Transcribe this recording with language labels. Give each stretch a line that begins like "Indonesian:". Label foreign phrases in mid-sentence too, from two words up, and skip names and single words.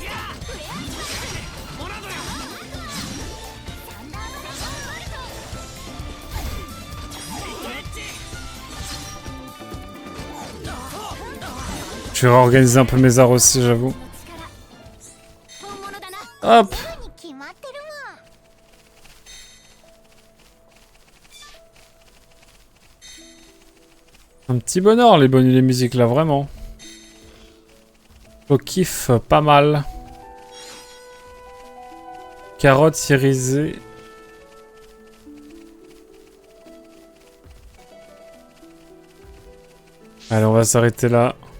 French: Je vais réorganiser un peu mes arts aussi, j'avoue. Hop.
Japanese: に決まってるもん。
French: Un petit bonheur les musiques là, vraiment. Je kiffe pas mal. Carotte irisée. Allez, on va s'arrêter là.